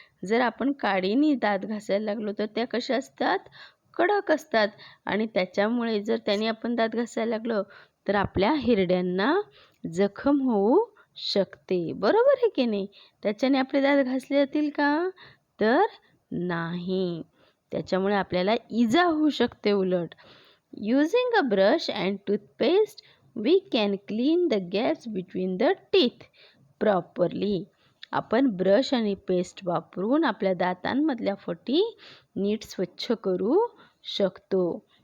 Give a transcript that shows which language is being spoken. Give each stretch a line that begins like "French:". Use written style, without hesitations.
Marathi: जर आपण काडीने दात घासायला लागलो तर त्या कशा असतात, कडक असतात आणि त्याच्यामुळे जर त्याने आपण दात घासायला लागलो तर आपल्या हिरड्यांना जखम होऊ शकते. बरोबर आहे की नाही? त्याच्याने आपले दात घासले जातील का? तर नाही. त्याच्यामुळे आपल्याला इजा होऊ शकते उलट.
English: Using a brush and toothpaste, we can clean the gaps between the teeth properly.
Marathi: आपण ब्रश आणि पेस्ट वापरून आपल्या दातांमधल्या फटी नीट स्वच्छ करू शकतो.